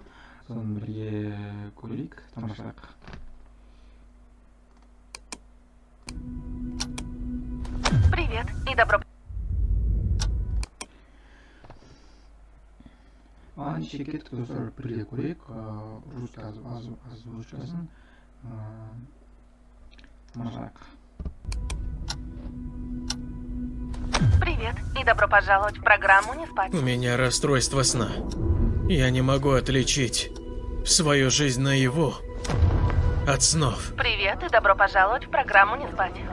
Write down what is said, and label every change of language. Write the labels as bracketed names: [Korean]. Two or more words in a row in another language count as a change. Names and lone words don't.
[Kazakh] Соны бірге көрейік, тамашалайық. [Russian] Привет и добро. [Kazakh] Неше кеттік достар, бірге көрейік, русский озвучкасын тамашалайық. [Russian] Привет и добро пожаловать в программу «Не спать». У меня расстройство сна. Я не могу отличить свою жизнь наяву от снов. Привет и добро пожаловать в программу «Не спать».